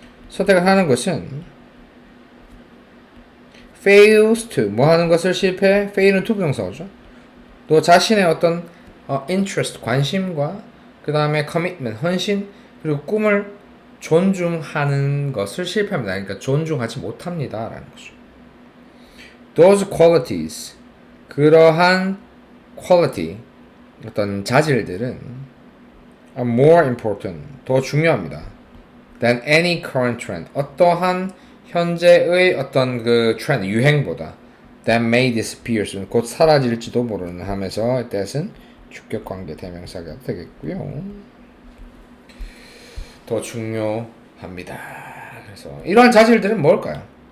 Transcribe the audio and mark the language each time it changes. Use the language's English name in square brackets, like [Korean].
[Korean] 선택을 하는 것은 fails to 뭐 하는 것을 실패. fail은 to 부정사죠. 또 자신의 어떤 interest 관심과 그 다음에 commitment 헌신 그리고 꿈을 존중하는 것을 실패합니다. 그러니까 존중하지 못합니다. 라는 거죠. [English] Those qualities, 그러한 quality, 어떤 자질들은 are more important, [Korean] 더 중요합니다. than any current trend, 어떠한 현재의 어떤 트렌드, 유행보다 [English] that may disappear soon, [Korean] 곧 사라질지도 모르는 하면서 that은 주격관계 대명사가 되겠고요. 더 중요합니다. 그래서 이러한 자질들은 뭘까요?